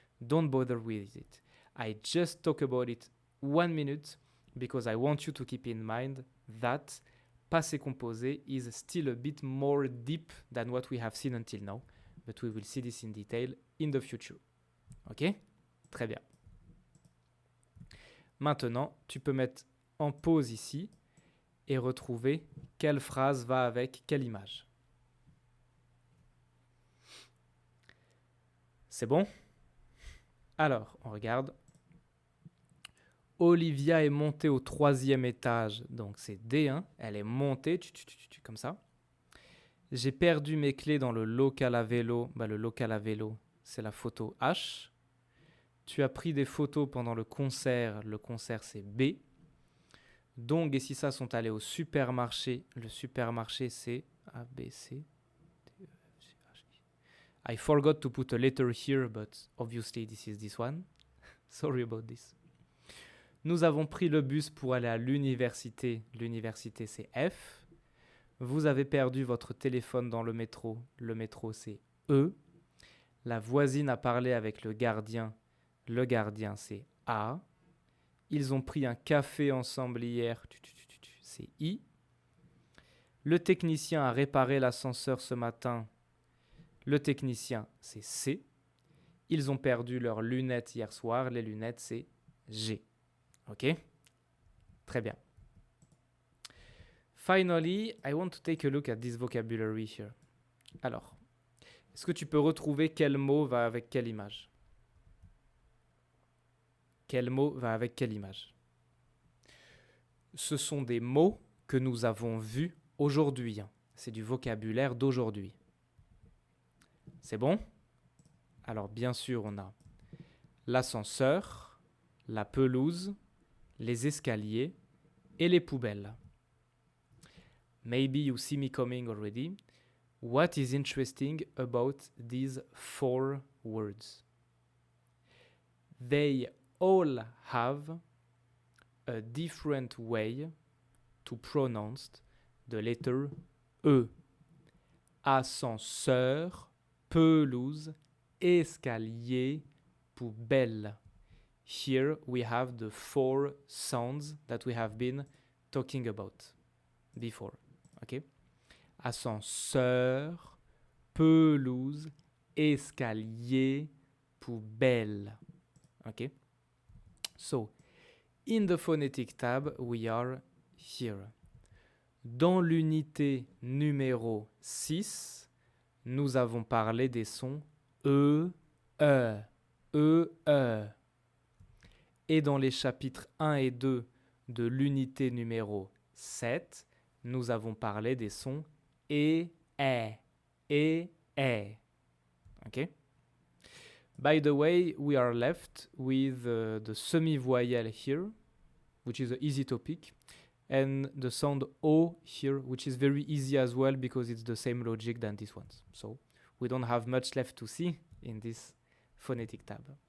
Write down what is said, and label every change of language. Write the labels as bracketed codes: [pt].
[en] Don't bother with it. I just talk about it 1 minute because I want you to keep in mind that passé composé is still a bit more deep than what we have seen until now, but we will see this in detail in the future. [fr] Ok? Très bien. Maintenant, tu peux mettre en pause ici et retrouver quelle phrase va avec quelle image. C'est bon? Alors, on regarde. Olivia est montée au 3e étage, donc c'est D1. Elle est montée, comme ça. J'ai perdu mes clés dans le local à vélo. Le local à vélo, c'est la photo H. Tu as pris des photos pendant le concert c'est B. Dong et Sissa sont allés au supermarché. Le supermarché, c'est [en] A, B, C, D, E, F, G, H, I. I forgot to put a letter here, but obviously this is this one. Sorry about this. [fr] Nous avons pris le bus pour aller à l'université. L'université, c'est F. Vous avez perdu votre téléphone dans le métro. Le métro, c'est E. La voisine a parlé avec le gardien. Le gardien, c'est A. Ils ont pris un café ensemble hier. C'est I. Le technicien a réparé l'ascenseur ce matin. Le technicien, c'est C. Ils ont perdu leurs lunettes hier soir. Les lunettes, c'est G. OK? Très bien. [en] Finally, I want to take a look at this vocabulary here. [fr] Alors, est-ce que tu peux retrouver quel mot va avec quelle image? Quel mot va avec quelle image? Ce sont des mots que nous avons vus aujourd'hui. C'est du vocabulaire d'aujourd'hui. C'est bon? Alors, bien sûr, on a l'ascenseur, la pelouse, les escaliers et les poubelles. [en] Maybe you see me coming already. What is interesting about these 4 words? They all have a different way to pronounce the letter E. [fr] ascenseur, pelouse, escalier, poubelle. [en] Here we have the 4 sounds that we have been talking about before. Okay? [fr] Ascenseur, pelouse, escalier, poubelle. [en] Okay? So, in the phonetic tab, we are here. [fr] Dans l'unité numéro 6, nous avons parlé des sons E, E, E, E. Et dans les chapitres 1 et 2 de l'unité numéro 7, nous avons parlé des sons E, E, E. [en] Okay? By the way, we are left with the semi-voyelle here, which is an easy topic, and the sound O here, which is very easy as well because it's the same logic than this one. So we don't have much left to see in this phonetic tab.